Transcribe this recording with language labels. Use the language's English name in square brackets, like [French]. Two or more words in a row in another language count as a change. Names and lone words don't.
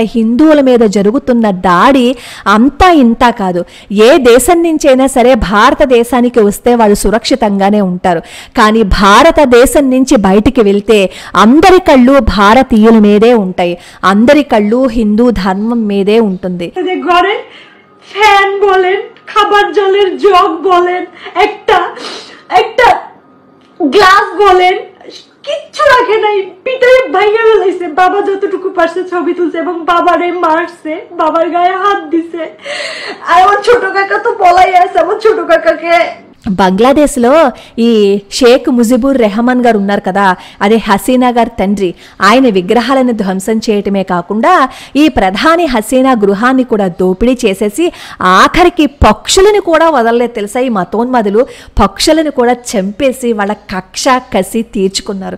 [Telugu] హిందువుల మీద జరుగుతున్న దాడి అంతా ఇంతా కాదు. ఏ దేశం నుంచైనా సరే భారతదేశానికి వస్తే వాళ్ళు సురక్షితంగా ఉంటారు. కానీ భారతదేశం నుంచి బయటికి వెళ్తే అందరి కళ్ళు భారతీయుల మీదే ఉంటాయి, అందరి కళ్ళు హిందూ ధర్మం మీదే ఉంటుంది. [Bangla] ফ্যান বলেন, খাবার জলের জগ বলেন, একটা গ্লাস বলেন, কিচ্ছু রাখে নাই, পিটারে ভাঙে ফেলাইছে। বাবা যতটুকু পারছে ছবি তুলছে এবং বাবারে মারছে, বাবার গায়ে হাত দিছে। আর আমার ছোট কাকা তো পলাই আছে, আমার ছোট কাকাকে [Telugu] బంగ్లాదేశ్లో ఈ షేక్ ముజిబుర్ రెహమాన్ గారు ఉన్నారు కదా, అదే హసీనా గారి తండ్రి. ఆయన విగ్రహాలను ధ్వంసం చేయటమే కాకుండా ఈ ప్రధాని హసీనా గృహాన్ని కూడా దోపిడీ చేసేసి ఆఖరికి పక్షులను కూడా వదలలేదు తెలుసా. ఈ మతోన్మదులు పక్షులను కూడా చంపేసి వాళ్ళ కక్ష కసి తీర్చుకున్నారు.